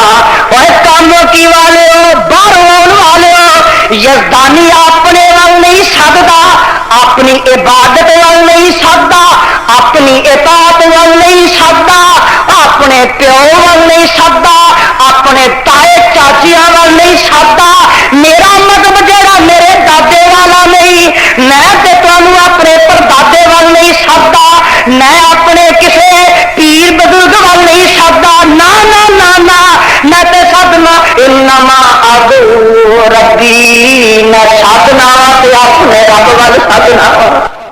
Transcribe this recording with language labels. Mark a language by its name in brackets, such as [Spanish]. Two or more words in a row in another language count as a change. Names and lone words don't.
[Punjabi] اور کام کی والے ہو باہر آن والے ہو یزدانی اپنے وال نہیں سدتا اپنی عبادت وال نہیں سدتا اپنی اطاعت وال نہیں سدتا اپنے پیو وال نہیں سدتا اپنے تائے چاچیاں وال نہیں سدتا. میرا مذہب جہاں میرے دادے والا نہیں میں تے تمہیں اپنے پردادے وال نہیں سدتا میں اپنے کسے پیر بزرگ وال نہیں سدتا نہ نہ نہ نہ میں تے سدنا [Arabic] انما ادعو ربی [Punjabi] میں سدنا تے اپنے رب وال سدنا.